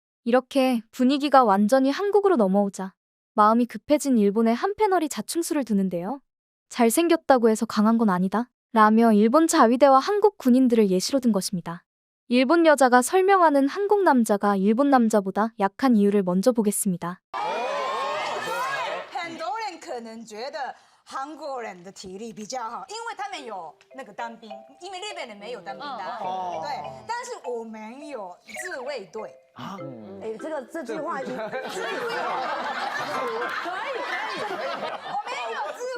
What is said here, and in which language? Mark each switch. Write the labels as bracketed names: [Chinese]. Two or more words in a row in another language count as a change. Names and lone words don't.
[Korean] 이렇게 분위기가 완전히 한국으로 넘어오자 마음이 급해진 일본의 한 패널이 자충수를 두는데요. 잘생겼다고 해서 강한 건 아니다. 라며 일본 자위대와 한국 군인들을 예시로 든 것입니다. 일본 여자가 설명하는 한국 남자가 일본 남자보다 약한 이유를 먼저 보겠습니다. [Chinese] 很多人可能觉得韩国人的体力比较好，因为他们有那个当兵，因为日本人没有当兵的，对。但是我们有自卫队，哎，这句话，我们有自